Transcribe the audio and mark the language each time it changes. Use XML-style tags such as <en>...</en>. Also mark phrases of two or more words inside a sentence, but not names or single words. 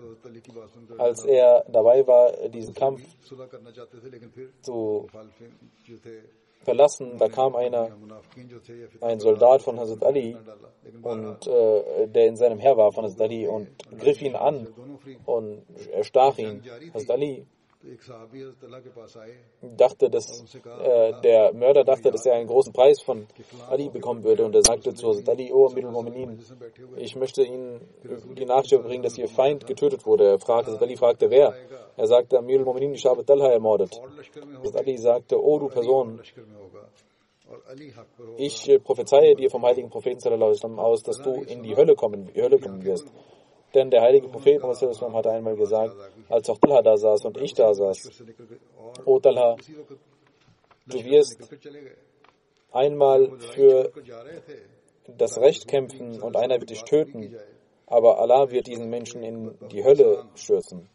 <de>Als er dabei war, diesen Kampf zu verlassen, da kam ein Soldat von Hazrat Ali, und der in seinem Heer war von Hazrat Ali, und griff ihn an und erstach ihn. Hazrat Ali dachte, dass der Mörder dachte, dass er einen großen Preis von Ali bekommen würde, und er sagte zu Hazrat Ali: O</de> <ar>أمير المؤمنين,</ar> <de>ich möchte Ihnen die Nachricht bringen, dass Ihr Feind getötet wurde. Hazrat Ali fragte, wer? Er sagte:</de> <ar>أمير المؤمنين,</ar> <de>ich habe Talha ermordet. Hazrat Ali sagte: O du Person, ich prophezeie dir vom heiligen Propheten</de> <ar>صلى الله عليه وسلم</ar> <de>aus, dass du in die Hölle kommen wirst. Denn der heilige Prophet Muhammad</de> <ar>صلى الله عليه وسلم</ar> <de>hatte einmal gesagt, als auch Talha da saß und ich da saß: O Talha, du wirst einmal für das Recht kämpfen und einer wird dich töten, aber Allah wird diesen Menschen in die Hölle stürzen.</de>